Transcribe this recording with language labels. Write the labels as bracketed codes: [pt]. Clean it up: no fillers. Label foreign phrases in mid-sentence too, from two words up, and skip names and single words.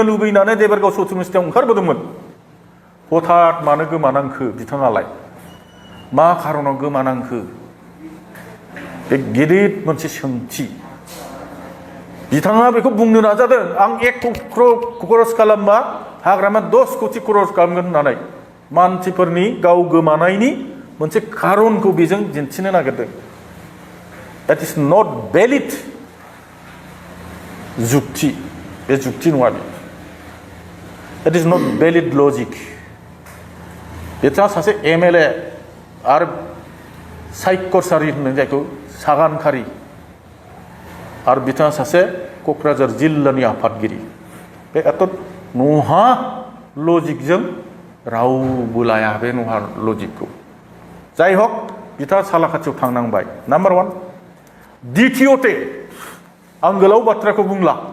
[brx] लुबैनानै देबरगाव सौथुमस्थियाव ओंखारबोदोंमोन हठात मानो गोमानांखो बिथाङालाय मा खारनाव गोमानांखो बे गिदिर मोनसे सोंथि बिथाङा बेखौ बुंनो नाजादों आं 1 खरस खालामबा हाग्रामा 10 कोटि खरस खालामगोन होननानै मानसिफोरनि गाव गोमानायनि मोनसे खारनखौ बेजों दिन्थिनो नागिरदों [en] that is not valid [brx] जुक्ति बे जुक्ति नङा बे [en] that is not valid logic [brx] बिथाङा सासे MLA आरो सायख'सारि होनो जायखौ सागानखारि आरो बिथाङा सासे क'क्राझार जिल्लानि आफादगिरि बे एथ' नहा लजिकजों रावबो लाया बे नहा लजिकखौ जाय हक बिथाङा सालाखाथियाव थांनांबाय नाम्बार 1 द्वितीयते आं गोलाव बाथ्राखौ बुंला